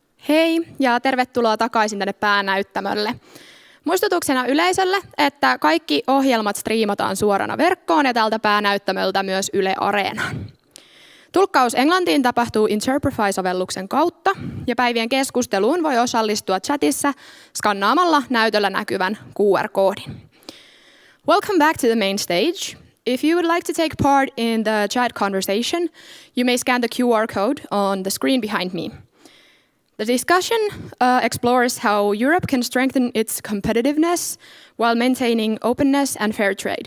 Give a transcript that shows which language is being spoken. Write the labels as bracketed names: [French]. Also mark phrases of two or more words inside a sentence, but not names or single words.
[Finnish] Hei ja tervetuloa takaisin tänne päänäyttämölle. Muistutuksena yleisölle, että kaikki ohjelmat striimataan suorana verkkoon ja tältä päänäyttämöltä myös Yle Areenaan. Tulkkaus englantiin tapahtuu Interprefy-sovelluksen kautta ja päivien keskusteluun voi osallistua chatissa skannaamalla näytöllä näkyvän QR-koodin. [English] Welcome back to the main stage. If you would like to take part in the chat conversation, you may scan the QR code on the screen behind me. The discussion explores how Europe can strengthen its competitiveness while maintaining openness and fair trade.